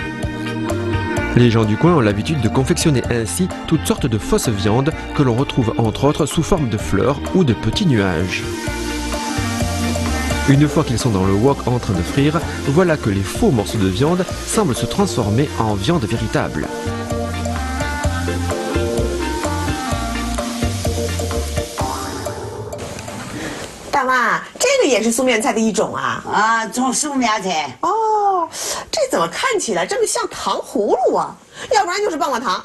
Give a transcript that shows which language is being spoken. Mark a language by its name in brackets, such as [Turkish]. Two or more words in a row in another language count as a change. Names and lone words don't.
[French] Les gens du coin ont l'habitude de confectionner ainsi toutes sortes de fausses viandes que l'on retrouve entre autres sous forme de fleurs ou de petits nuages. Une fois qu'ils sont dans le wok en train de frire, voilà que les faux morceaux de viande semblent se transformer en viande véritable. [Chinese] 大妈，这个也是素面菜的一种啊！啊，种素面菜。哦，这怎么看起来这么像糖葫芦啊？要不然就是棒棒糖。